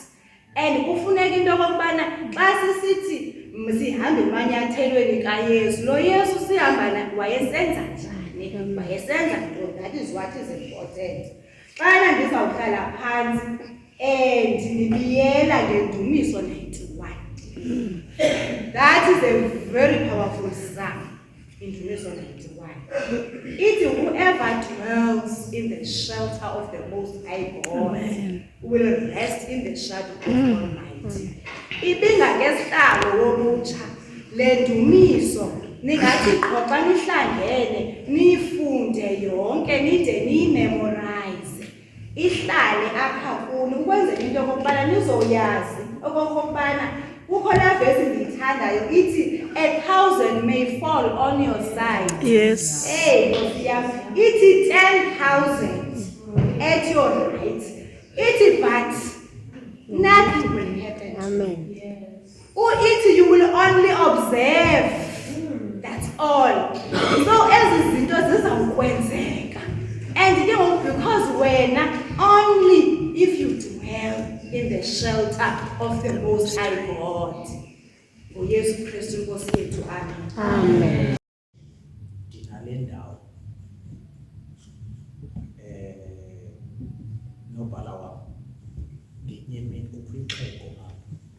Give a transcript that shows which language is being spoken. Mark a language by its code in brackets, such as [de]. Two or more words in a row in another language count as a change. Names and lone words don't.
[xh] And kufuneka into yokubana xa sisithi sihambe emanyathelweni kaYesu, lo Yesu sihamba naye wayesenza njani? Wayesenza ntoni? [en] That is what is important. [xh] Xana ndizawuhlala phantsi and ndibiyela ngendumiso 91. [en] That is a very powerful psalm. In Dumiso 91, it whoever dwells in the shelter of the Most High God will rest in the shadow of Almighty. [xh] Ibinga ngesihlalo wolutsha le ndumiso ningathi qoxa nihlangene nifunde yonke nide niyimemorize ihlale apha kuni ukwenzela into yokokubana nizoyazi okokubana kukho laa vesi ndiyithandayo ithi [en] 1,000 may fall on your side. Yes. Hey, [xh] Nkosi yam. Ithi [en] 10,000 at your right. Ithi but nothing will happen. Amen. Ithi you will only observe. That's all. So [xh] ezi zinto zizawukwenzeka. [en] And because wena only if you dwell in the shelter of the Most High God. [xh] Oh, Yesu Kristu Nkosi yethu. [en] Amen. Amen. [xh] Ndinale ndawo nobhala wam ngenye imini kukho ixhego apha